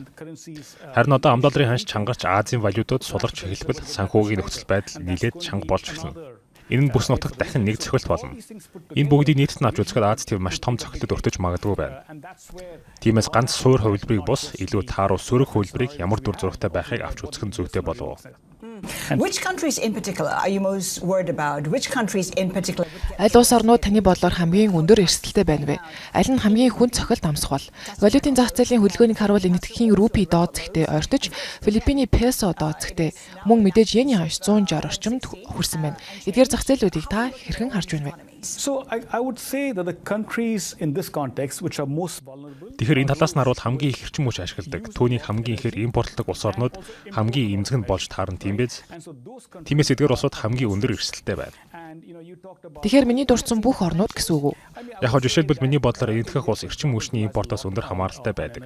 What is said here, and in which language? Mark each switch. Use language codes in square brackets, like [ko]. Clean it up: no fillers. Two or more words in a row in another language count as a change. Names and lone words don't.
[mn] Харин одоо ам долларын ханш чангарч Азийн валютууд суларч эхэлбэл санхүүгийн нөхцөл байдал нэлээд чанга болж эхэлнэ. Энэ нь бүс нутагт дахин нэг цохилт болно. Энэ бүгдийг нийтэд нь авч үзэхэд Аз төв маш том цохилтод өртөж магадгүй байна. Тиймээс ганц суур хувилбарыг бус илүү тааруу сөрөг хувилбарыг ямар дүр зурагтай байхыг авч үзэх нь зүйтэй болов. [en] Which countries in particular are you most worried about? Which countries in particular? [mn] Аль улс орнууд таны бодлоор хамгийн өндөр эрсдэлтэй байна вэ? Аль нь хамгийн хүнд цохилт амсах бол? Валютын зах зээлийн хөдөлгөөнийг харуул энэтхэгийн рупи доод зэгтээ ойртож, Филиппиний песо доод зэгтээ мөн мэдээж йений ханш 160 орчимд хүрсэн байна. Эдгээр зах зээлүүдийг та хэрхэн харж байна вэ? [en] So I would say that the countries in this context which are most vulnerable. [mn] Тэгэхээр энэ талаас нь харуул хамгийн их эрчим хүч ашигладаг, түүнийг хамгийн ихээр импортлдог улс орнууд хамгийн эмзэг нь болж таарна тийм биз? Тиймээс эдгээр улсууд хамгийн өндөр эрсдэлтэй байна. Тэгэхээр миний дурдсан бүх орнууд гэсэн үг үү? Яг хоо жишээлбэл миний бодлоор энэтхэх улс эрчим хүчний импортоос өндөр хамааралтай байдаг.